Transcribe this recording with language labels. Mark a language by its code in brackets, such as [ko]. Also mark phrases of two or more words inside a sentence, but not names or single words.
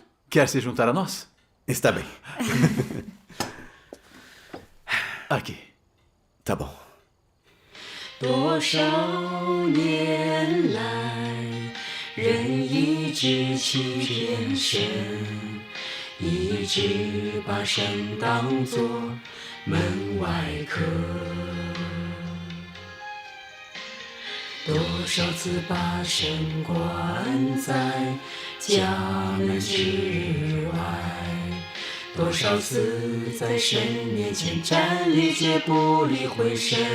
[pt] Quer se juntar a nós? Está bem. Aqui. Tá bom. [zh] 多少年来，人一直欺骗神，一直把神当作门外客。多少次把神关在家门之外，多少次在神面前站立，却不理会神。